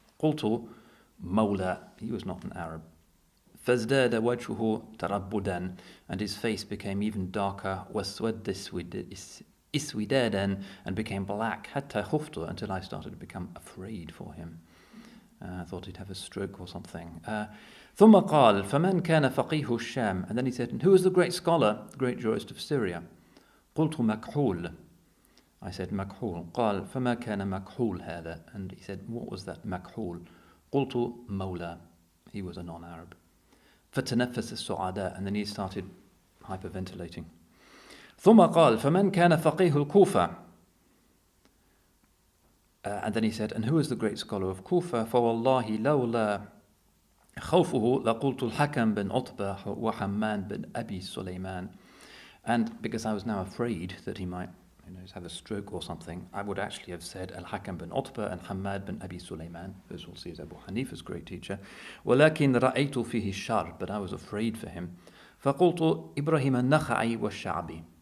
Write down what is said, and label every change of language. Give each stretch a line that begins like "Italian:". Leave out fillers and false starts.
Arabic: قلت مولى.
English: He was not an Arab.
Arabic: فازداد وجهه تربدا.
English: And his face became even darker.
Arabic: واسود اسودادا.
English: And became black.
Arabic: حتى خفت.
English: Until I started to become afraid for him. I thought he'd have a stroke or something.
Arabic: ثم قال فمن كان فقيه الشام?
English: And then he said, and who was the great scholar, the great jurist of Syria?
Arabic: قلت مكحول.
English: I said مكحول.
Arabic: قال فما كان مكحول هذا?
English: And he said, what was that مكحول?
Arabic: قلت مولى.
English: He was a non-Arab.
Arabic: فتنفس السعداء.
English: And then he started hyperventilating.
Arabic: ثم قال فمن كان فقيه الكوفة?
English: And then he said, and who is the great scholar of Kufa?
Arabic: فوالله لولا خوفه لقلت الحكم بن عتبة وحمان بن أبي سليمان.
English: And because I was now afraid that he might have a stroke or something, I would actually have said Al-Hakam bin Utbah and Hamad bin Abi Sulaiman, as we'll see as Abu Hanifa's great teacher.
Arabic: وَلَكِنْ رَأَيْتُ فِيهِ الشَّرْ.
English: But I was afraid for him.
Arabic: فَقُلْتُ إِبْرَهِيمَ النَّخَعِي وَالشَّعْبِي.